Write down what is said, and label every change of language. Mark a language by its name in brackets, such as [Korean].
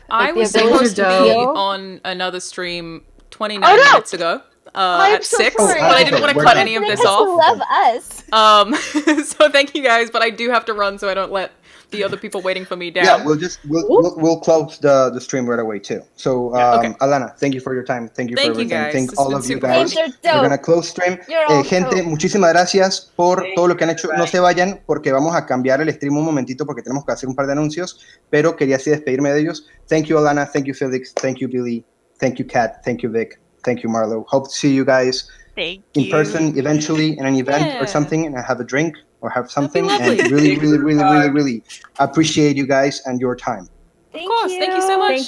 [English] I was supposed to be on another stream 29 minutes ago at 6, but I didn't want to cut any of this off. Love us. So thank you guys, but I do have to run so I don't let the other people waiting for me down. Yeah, we'll close the stream right away too. So Alana, thank you for your time. Thank you for everything. Guys. Thank all of you guys. We're gonna close stream. [Spanish] Gente, muchísimas gracias por todo lo que han hecho. No se vayan porque vamos a cambiar el stream un momentito porque tenemos que hacer un par de anuncios, pero quería así despedirme de ellos. [English] Thank you Alana, thank you Felix, thank you Billy, thank you Kat, thank you Vic, thank you Marlo. Hope to see you guys in person eventually in an event or something and have a drink or have something, and really appreciate you guys and your time. Of course, thank you so much.